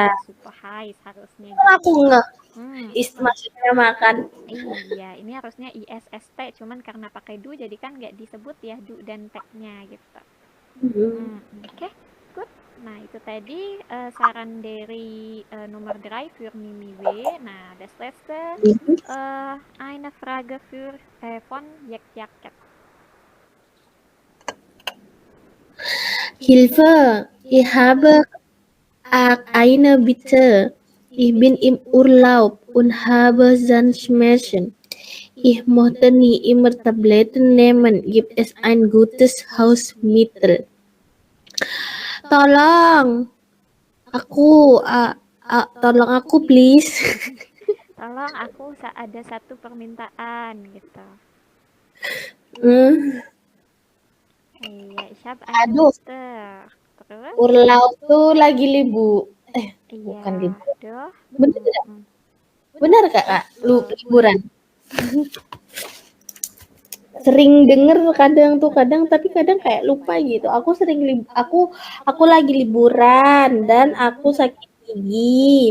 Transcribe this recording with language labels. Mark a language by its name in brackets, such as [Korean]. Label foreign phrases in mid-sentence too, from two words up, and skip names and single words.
[English] super high [Indonesian] harusnya Aku gitu. nggak maksudnya makan. Iya, ini harusnya ISST, cuman karena pakai do jadi kan nggak disebut ya do dan tag-nya gitu. Oke, good. Nah, itu tadi saran dari nomor [German] drive für Mimi W. Nah, das letzte eine Frage für von Jack. Hilfe, ich habe eine Bitte. Ich bin im Urlaub und habe Zahnschmerzen. Ich möchte nie immer Tabletten nehmen. Gibt es ein gutes Hausmittel? [Indonesian] Tolong, tolong aku please. Tolong aku ada satu permintaan gitu. Iya, [German] ich habe eine [Indonesian] Aduh, Bitte. Terus? urlaub tuh lagi libur. Iya, Bukan libur. doh. Bener tidak? Benar Kak? Liburan. Sering denger kadang tapi kadang kayak lupa gitu. Aku lagi liburan dan aku sakit gigi.